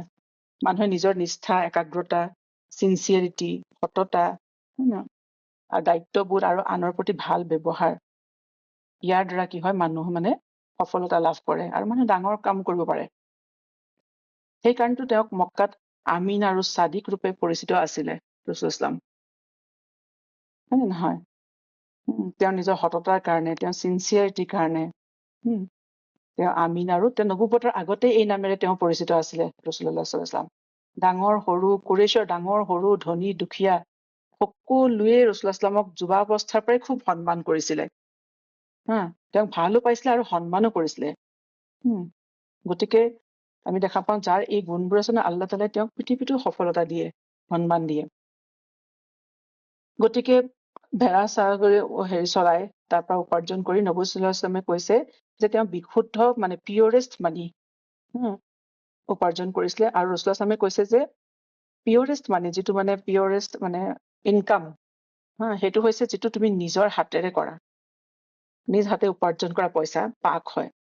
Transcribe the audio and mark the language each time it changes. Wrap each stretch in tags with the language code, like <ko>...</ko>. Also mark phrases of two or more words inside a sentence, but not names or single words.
<as>মানুহে নিজৰ নিষ্ঠা, একাগ্ৰতা, চিনচিয়াৰিটি, সততা, আৰু দায়িত্ববোধ আৰু আনৰ প্ৰতি ভাল ব্যৱহাৰ, ইয়াৰ দ্বাৰা কি হয়, মানুহ মানে সফলতা লাভ কৰে, আৰু মানুহে ডাঙৰ কাম কৰিব পাৰে। সেইকাৰণেতো তেওঁক মক্কাত আমিন আৰু ছাদিক ৰূপে পৰিচিত আছিলে ৰাসূলুল্লাহ</as> <ar>صلى الله عليه وسلم,</ar> <as>হয় নে নহয়? তেওঁ নিজৰ সততাৰ কাৰণে, তেওঁ চিনচিয়াৰিটিৰ কাৰণে তেওঁ আমিন, আৰু তেওঁ নবুৱতৰ আগতেই এই নামেৰে তেওঁ পৰিচিত আছিলে ৰাসূলুল্লাহ</as> <ar>صلى الله عليه وسلم.</ar> <as>ডাঙৰ সৰু, কুৰেশ্বৰ ডাঙৰ সৰু, ধনী দুখীয়া সকলোৱে ৰাসূলুল্লাহ</as> <ar>صلى الله عليه وسلم</ar> <as>যুৱাৱস্থাৰ পৰাই খুব সন্মান কৰিছিলে, তেওঁক ভালো পাইছিলে আৰু সন্মানো কৰিছিলে। গতিকে আমি দেখা পাওঁ যাৰ এই গুণবোৰ আছে, আল্লাহ তাআলাই তেওঁক পৃথিৱীতো সফলতা দিয়ে, সন্মান দিয়ে। গতিকে ভেড়া চৰাই তাৰ পৰা উপাৰ্জন কৰি নবী</as> <ar>صلى الله عليه وسلم</ar> <as>কৈছে যে তেওঁ বিশুদ্ধ মানে</as> <en>purest money</en> <as>উপাৰ্জন কৰিছিলে। আৰু ৰাসূলুল্লাহ</as> <ar>صلى الله عليه</ar> <as>কৈছে যে</as> <en>purest money,</en> <as>যিটো মানে পিয়ৰেষ্ট মানে ইনকাম, সেইটো হৈছে যিটো তুমি নিজৰ হাতেৰে কৰা, নিজ হাতে উপাৰ্জন কৰা পইচা পাক হয়।</as>